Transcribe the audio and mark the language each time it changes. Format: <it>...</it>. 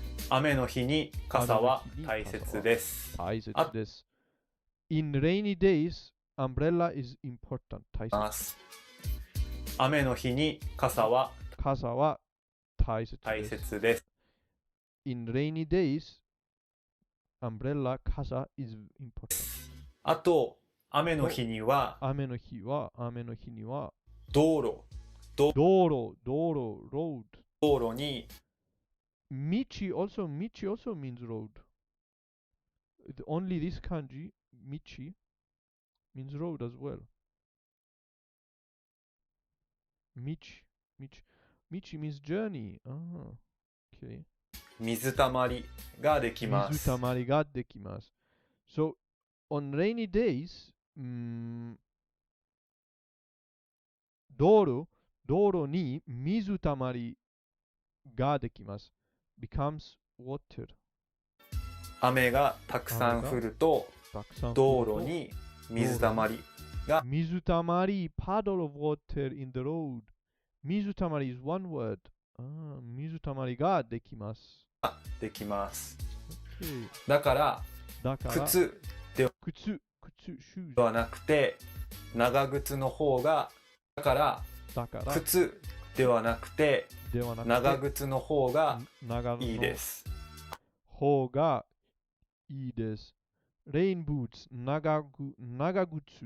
<ja>雨の日に傘は大切です。</ja> <en>In rainy days, umbrella is important.</en> <ja>雨の日に傘は大切です。</ja> <en>In rainy days, umbrella, 傘 is important.</en> <ja>あと、雨の日には道路</ja> <en>road</en> <ja>道路に</ja> <en>道 also means road. Only this kanji 道 means road as well. 道 means journey. Okay.</en> <ja>水たまりができます。</ja> <en>So on rainy days,</en> <ja>道路に水たまりができます。</ja> <en>becomes water.</en> <ja>雨がたくさん降ると道路に水たまりが</ja> <en>水たまり puddle of water in the road 水たまり is one word</en> <ja>水たまりができますできます、</ja> <en>okay.</en> <ja>だから靴ではなくて長靴の方がだから靴ではなくて長靴の方がいいです方がいいですレインブーツ長靴</ja>